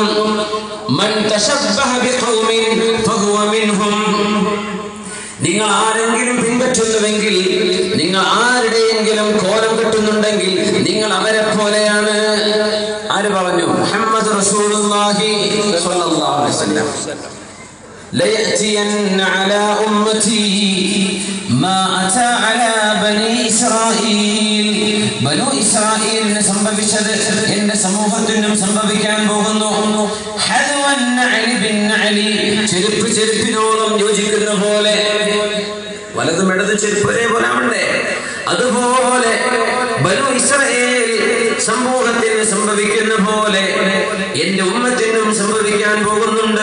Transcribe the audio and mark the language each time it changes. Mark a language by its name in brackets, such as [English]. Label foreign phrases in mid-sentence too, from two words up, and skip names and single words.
[Arabic] من تشبه بقوم فهو منهم. [Malayalam] നിങ്ങൾ ആരെങ്കിലും പിൻപറ്റുന്നുവെങ്കിൽ, നിങ്ങൾ ആരുടെയെങ്കിലും കോലം കെട്ടുന്നുണ്ടെങ്കിൽ നിങ്ങൾ അവരെ പോലെയാണ്. ആര് പറഞ്ഞു? [Arabic] محمد رسول الله صلى الله عليه وسلم. ليأتين على أمتي ما أتى على بني إسرائيل. [Malayalam] ബനു ഇസ്രായേലിന് സംഭവിച്ചത് എന്റെ സമൂഹത്തിനും സംഭവിക്കാൻ പോകുന്നു. [Arabic] حذو النعل بالنعل. [Malayalam] ചെരുപ്പ് ചെരുപ്പിനോളം യോജിക്കുന്ന പോലെ, വലതും ഇടതും ചെരുപ്പ് ഒരേപോലെ ആവണ്ടേ, അതുപോലെ ബനു ഇസ്രായേൽ സമൂഹത്തിന് സംഭവിക്കുന്ന പോലെ എന്റെ ഉമ്മത്തിനും സംഭവിക്കാൻ പോകുന്നുണ്ട്.